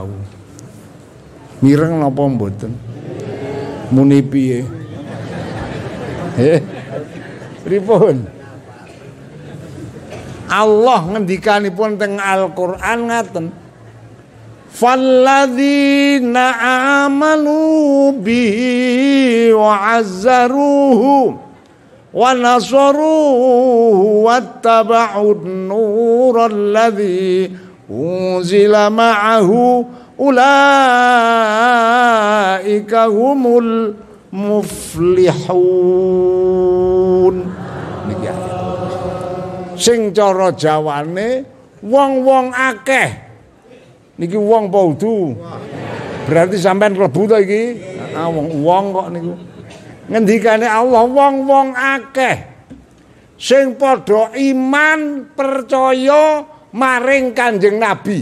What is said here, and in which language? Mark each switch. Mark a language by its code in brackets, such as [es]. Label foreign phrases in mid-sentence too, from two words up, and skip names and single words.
[jv] Mireng napa mboten? Muni piye? Pripun? Allah ngendikanipun teng Al-Qur'an ngaten. [ar] فالذين آمنوا به وعزروه ونصروه واتبعوا النور الذي أنزل معه أولئك هم المفلحون. [jv] Niki sing cara Jawane wong-wong akeh. Niki wong apa udu? Berarti sampean klebu to iki? Wong kok niku. Ngendikane Allah wong-wong akeh sing padha iman percaya maring Kanjeng Nabi.